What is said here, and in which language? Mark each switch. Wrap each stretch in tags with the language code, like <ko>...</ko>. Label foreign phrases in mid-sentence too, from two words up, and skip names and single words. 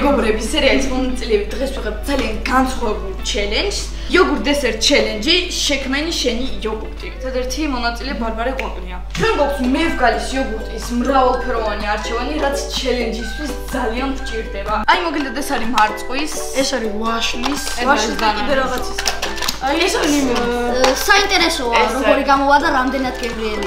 <ka>გემოების სერიის მონაწილეები დღეს ვიღებ ძალიან განსხვავებულ ჩელენჯს.</ka> <en>Yogurt dessert challenge</en> <ka>შექმენი შენი იოგურტი. Ერთ-ერთი მონაწილე ბარბარე ყვაყლია. ჩვენ გვაქვს მევგალის იოგურტის მრავალფეროვანი არჩევანი, რაც ჩელენჯისთვის ძალიან გვჭირდება. Აი მოგილდეთ ეს არის მარწყვის, ეს არის ვაშლის, და კიდე რაღაცის. Აი ეს არის საინტერესოა, როგორი გამოვა და რამდენად გემრიელი.</ka>